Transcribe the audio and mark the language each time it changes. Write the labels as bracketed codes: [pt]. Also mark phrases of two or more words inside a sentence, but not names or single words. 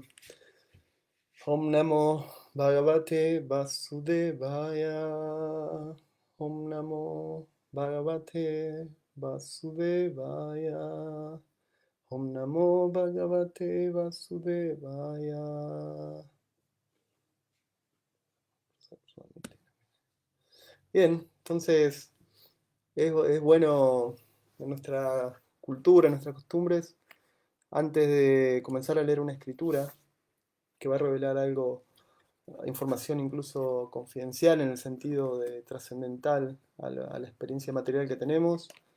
[sa] ॐ नमो भगवते वासुदेवाय. ॐ नमो भगवते वासुदेवाय. ॐ नमो भगवते वासुदेवाय. [es] Bien, entonces es bueno en nuestra cultura, en nuestras costumbres, antes de comenzar a leer una escritura que va a revelar algo, información incluso confidencial en el sentido de trascendental a la experiencia material que tenemos,